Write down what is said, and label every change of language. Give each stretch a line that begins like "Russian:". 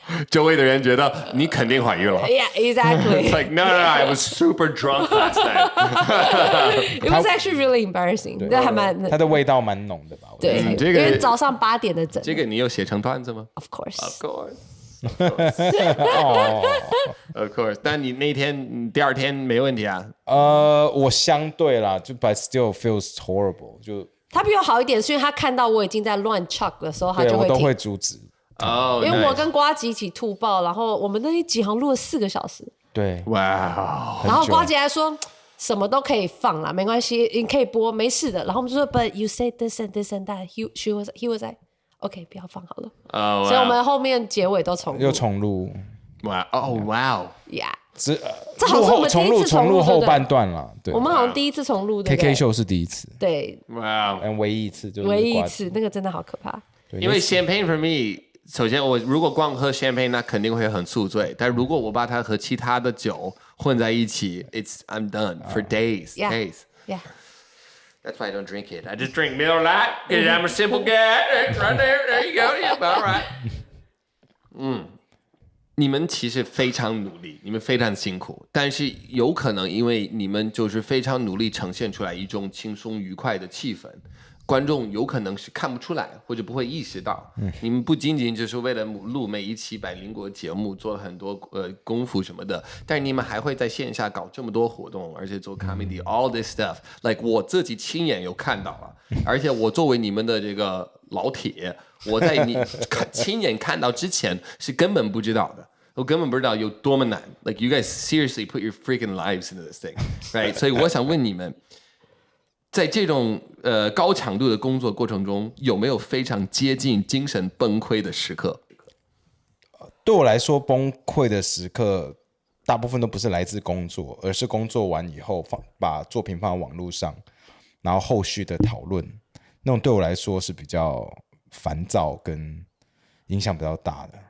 Chinese: 周围的人觉得你肯定怀孕了。
English: Yeah, exactly. It's like no, I was super drunk last night. It was actually really embarrassing.
Chinese: 对，还蛮它的味道蛮浓的吧？对，因为早上8点的诊。这个你有写成段子吗
English: ？Of course. Of course.
Chinese: 但你那天第二天没问题啊？我相对啦，就
English: but still feels horrible。
Chinese: 就他比我好一点，是因为他看到我已经在乱 chuck 的时候，他就会我都会阻止。因为我跟呱吉一起吐爆，然后我们那几行录了4个小时。对，哇！然后呱吉还说什么都可以放啦，没关系，你可以播，没事的。然后我们就说 ，
English: But you said this and this and that. He was like, OK，
Chinese: 不要放好了。所以我们后面结尾都又重录。哇
English: ！Yeah，
Chinese: 这好像我们第一次重录后半段了。对，我们好像第一次重录的。 KK 秀是第一次。对。哇！唯一一次就是唯一一次，那个真的好可怕。因为
English: champagne for me。
Chinese: 首先，我如果光喝 champagne， 那肯定会很宿醉。但如果我把它和其他的酒混在一起 ，
English: I'm done for days. Yeah. That's why I don't drink it. I just drink Miller Lite because I'm a simple guy. Right there, there you go. Yeah, all right.
Chinese: 你们其实非常努力，你们非常辛苦，但是有可能因为你们就是非常努力，呈现出来一种轻松愉快的气氛。观众有可能是看不出来，或者不会意识到，你们不仅仅就是为了录每一期百灵果节目做了很多功夫什么的，但是你们还会在线下搞这么多活动，而且做
English: comedy all this stuff，like
Chinese: 我自己亲眼有看到了，而且我作为你们的这个老铁，我在你亲眼看到之前是根本不知道的。我根本不知道有多么难
English: ，like you guys seriously put your freaking lives into this thing, right？
Chinese: 所以我想问你们。在这种高强度的工作过程中，有没有非常接近精神崩溃的时刻？对我来说，崩溃的时刻大部分都不是来自工作，而是工作完以后把作品放在网络上，然后后续的讨论，那种对我来说是比较烦躁跟影响比较大的。